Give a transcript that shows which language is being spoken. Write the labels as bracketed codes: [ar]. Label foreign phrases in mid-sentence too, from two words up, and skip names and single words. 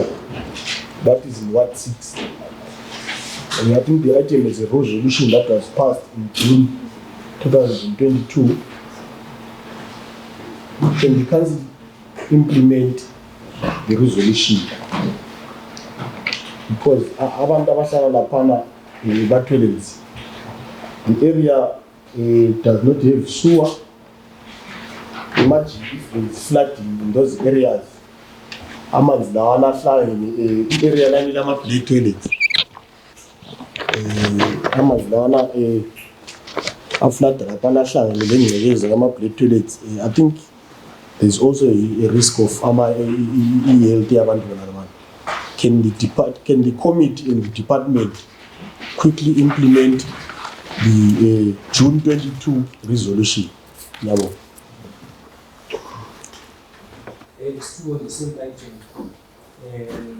[en] That is in Ward 6. And I think the item is a resolution that was passed in June 2022. Can the council implement the resolution? Because [zu] abantu abahlala laphana ba-toilets, [en] the area does not have sewer. Imagine if there is flooding in those areas. [zu] Amanzi lawana ahlala area lami lama-black toilets. Amanzi lawana aflada laphana ahlangene lengcekeza kama-black toilets. [en] I think there's also a risk of health [zu] abantu bona. [en] Can the committee and the department quickly implement the June 22 resolution? [zu] Yabo. [en] It's still on the same item.